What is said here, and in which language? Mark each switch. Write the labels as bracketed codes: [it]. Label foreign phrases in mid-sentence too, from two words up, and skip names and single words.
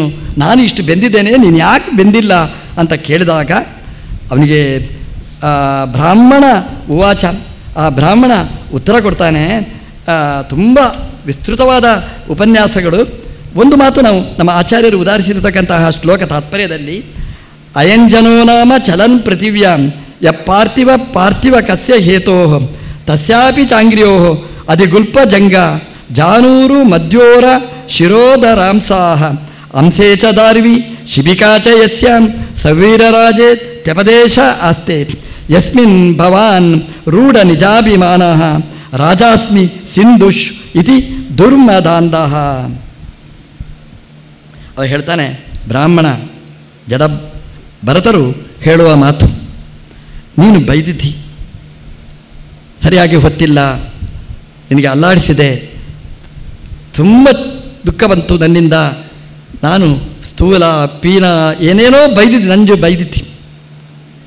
[kn] ನಾನು ಇಷ್ಟು ಬೆಂದಿದ್ದೇನೆ, ನೀನು ಯಾಕೆ ಬೆಂದಿಲ್ಲ ಅಂತ ಕೇಳಿದಾಗ ಅವನಿಗೆ [sa] ಬ್ರಾಹ್ಮಣ ಉವಾಚ, [kn] ಆ ಬ್ರಾಹ್ಮಣ ಉತ್ತರ ಕೊಡ್ತಾನೆ. ತುಂಬ ವಿಸ್ತೃತವಾದ ಉಪನ್ಯಾಸಗಳು. ಒಂದು ಮಾತು ನಾವು ನಮ್ಮ ಆಚಾರ್ಯರು ಉದಾಹರಿಸಿರತಕ್ಕಂತಹ ಶ್ಲೋಕ ತಾತ್ಪರ್ಯದಲ್ಲಿ, [sa] ಅಯಂಜನೋ ನಾಮ ಚಲನ್ ಪೃಥಿವ್ಯಾಂ ಯ ಪಾರ್ಥಿವ ಕಸ್ಯ ಹೇತೋ ತಸ್ಯಾಪಿ ಚಾಂಗ್ರ್ಯೋ ಅಧಿಗುಲ್ಪ ಜಂಗ ಜಾನೂರು ಮಧ್ಯೋರ ಶಿರೋಧರಾಂಸಾಹ ಅಂಸೇ ಚ ದಾರ್ವಿ ಶಿಬಿಕಾ ಚ ಯಸ್ಯಾಂ ಸವೀರರಾಜೇ ತ್ಯಪದೇಶ ಆಸ್ತೆ ಯಸ್ಮಿನ್ ಭವಾನ್ ರೂಢ ನಿಜಾಭಿಮಾನಃ ರಾಜಾಸ್ಮಿ ಸಿಂಧುಷ್ ಇತಿ ದುರ್ಮದಾಂಧಃ. [kn] ಅವ ಹೇಳ್ತಾನೆ, ಬ್ರಾಹ್ಮಣ ಜಡ ಭರತರು ಹೇಳುವ ಮಾತು, ನೀನು ಬೈದಿದ್ದಿ, ಸರಿಯಾಗಿ ಹೊತ್ತಿಲ್ಲ, ನಿನಗೆ ಅಲ್ಲಾಡಿಸಿದೆ, ತುಂಬ ದುಃಖ ಬಂತು ನನ್ನಿಂದ, ನಾನು ಸ್ಥೂಲ ಪೀನ ಏನೇನೋ ನಂಜು ಬೈದಿದ್ದಿ.